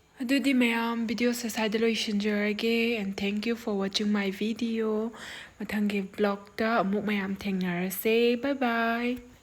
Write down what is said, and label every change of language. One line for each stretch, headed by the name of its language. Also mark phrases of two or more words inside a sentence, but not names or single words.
Manipuri: ꯑꯗꯨꯗꯤ ꯃꯌꯥꯝ ꯚꯤꯗꯤꯑꯣꯁꯦ ꯁ꯭ꯋꯥꯏꯗ ꯂꯣꯏꯁꯤꯟꯖꯔꯒꯦ
English: and thank you for watching my video
Manipuri: ꯃꯊꯪꯒꯤ ꯕ꯭ꯂꯣꯛꯇ ꯑꯃꯨꯛ ꯃꯌꯥꯝ ꯊꯦꯡꯅꯔꯁꯦ
English: bye bye